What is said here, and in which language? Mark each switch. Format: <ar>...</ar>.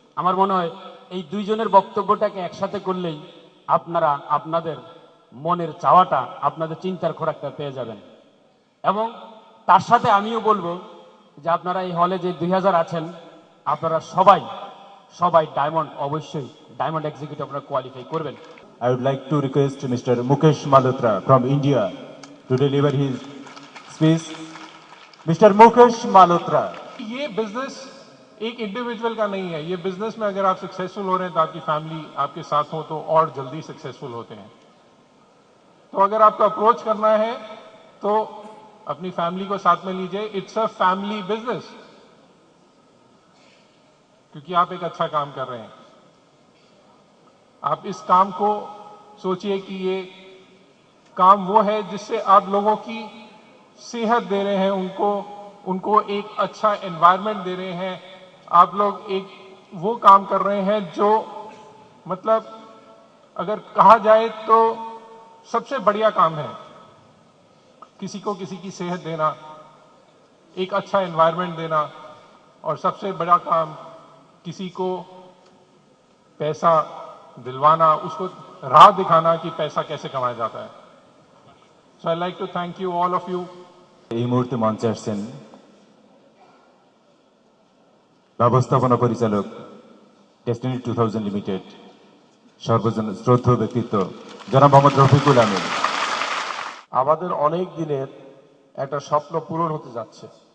<bn>আমার মনে হয় এই দুইজনের বক্তব্যটাকে একসাথে করলেই আপনারা আপনাদের মনের চাওয়াটা, আপনাদের চিন্তার খোরাকটা পেয়ে যাবেন। এবং তার সাথে আমিও বলবো যে আপনারা এই হলে যে 2000 আছেন, আপনারা সবাই সবাই ডায়মন্ড, অবশ্যই ডায়মন্ড এক্সিকিউটিভ আপনারা কোয়ালিফাই করবেন।</bn> <en>I would like to request Mr. Mukesh Malhotra from India to deliver his speech. Mr. Mukesh Malhotra.</en> <hi>ये बिजनेस एक इंडिविजुअल का नहीं है। ये बिजनेस में अगर आप सक्सेसफुल हो रहे हैं तो आपकी फैमिली आपके साथ हो तो और जल्दी सक्सेसफुल होते हैं। तो अगर आपको अप्रोच करना है तो अपनी फैमिली को साथ में लीजिए।</hi> <en>it's a family business,</en> <hi>क्योंकि आप एक अच्छा काम कर रहे हैं। आप इस काम को सोचिए कि ये काम वो है जिससे आप लोगों की सेहत दे रहे हैं, उनको एक अच्छा एनवायरनमेंट दे रहे हैं। आप लोग एक वो काम कर रहे हैं जो मतलब अगर कहा जाए तो सबसे बढ़िया काम है। किसी को किसी की सेहत देना, एक अच्छा एनवायरनमेंट देना, और सबसे बड़ा काम किसी को पैसा दिलवाना, उसको राह दिखाना कि पैसा कैसे कमाया जाता है।</hi> <en>So I like to thank you all of you.</en> <bn>এই মুহূর্তে মঞ্চে আসছেন ব্যবস্থাপনা পরিচালক ডেস্টিনি 2000 লিমিটেড সর্বজন শ্রদ্ধেয় ব্যক্তিত্ব জনাব মোহাম্মদ রফিকুল আমিন। আমাদের অনেক দিনের একটা স্বপ্ন পূরণ হতে যাচ্ছে।</bn>